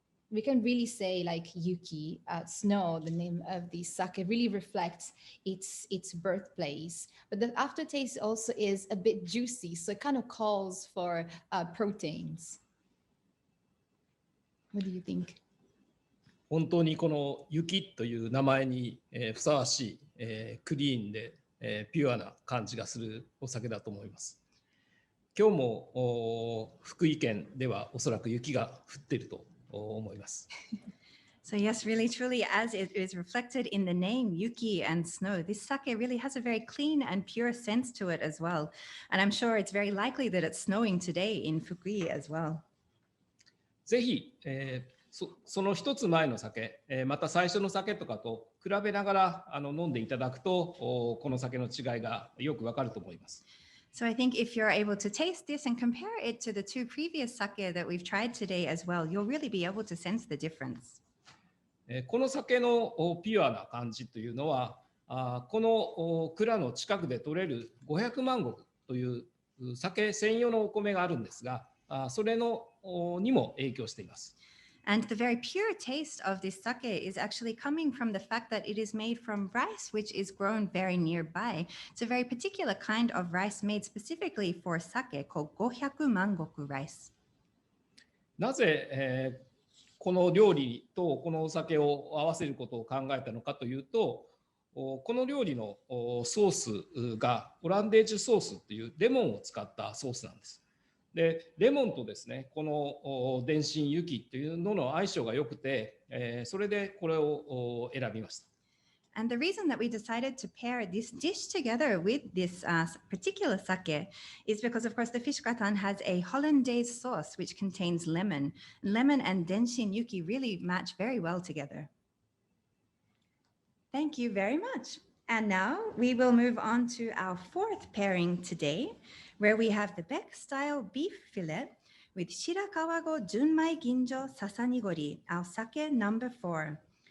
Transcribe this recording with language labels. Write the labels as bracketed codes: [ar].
[en] We can really say like Yuki, snow, the name of the sake, really reflects its birthplace. But the aftertaste also is a bit juicy, so it kind of calls for proteins. What do you think? [ja] 本当にこの雪という名前にふさわしいクリーンでピュアな感じがするお酒だと思います。今日も福井県ではおそらく雪が降っていると思います。 [en] So yes, really, truly, as it is reflected in the name, Yuki and snow, this sake really has a very clean and pure sense to it as well. And I'm sure it's very likely that it's snowing today in Fukui as well. [ja] ぜひ、その一つ前の酒、また最初の酒とかと比べながら飲んでいただくと、この酒の違いがよくわかると思います。 [en] So I think if you're able to taste this and compare it to the two previous sake that we've tried today as well, you'll really be able to sense the difference. [ja] この酒のピュアな感じというのは、この蔵の近くで採れる500万石という酒専用のお米があるんですが、それのにも影響しています。 [en] And the very pure taste of this sake is actually coming from the fact that it is made from rice, which is grown very nearby. It's a very particular kind of rice made specifically for sake called 500万石 rice. [ja] なぜ、この料理とこのお酒を合わせることを考えたのかというと、この料理のソースがオランデージュソースというレモンを使ったソースなんです。で、レモンとですね、この電信雪というのの相性が良くて、それでこれを選びました。 [en] And the reason that we decided to pair this dish together with this particular sake is because, of course, the fish gratin has a hollandaise sauce which contains lemon. Lemon and denshin yuki really match very well together. Thank you very much. And now we will move on to our fourth pairing today, where we have the Beck style beef fillet with Shirakawago Junmai Ginjo Sasanigori, our sake number 4.